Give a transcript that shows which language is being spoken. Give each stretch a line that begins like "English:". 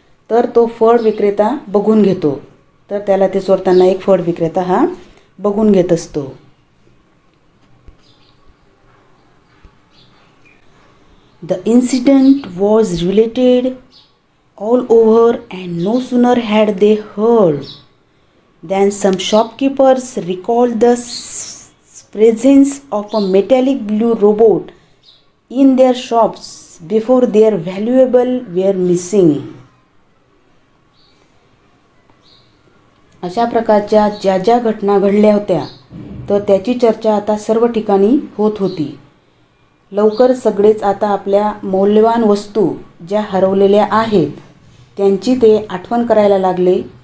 Marathi: तर तो फळ विक्रेता बघून घेतो. तर त्याला ते चोरताना एक फळ विक्रेता हा बघून घेत असतो.
English: The incident was related all over and no sooner had they heard than some shopkeepers recalled the presence of a metallic blue robot in their shops before their valuables were missing.
Marathi: अशा प्रकारच्या ज्या ज्या घटना घडल्या होत्या तर त्याची चर्चा आता सर्व ठिकाणी होत होती. लवकर सगळेच आता आपल्या मौल्यवान वस्तू ज्या हरवलेल्या आहेत त्यांची ते आठवण करायला लागले.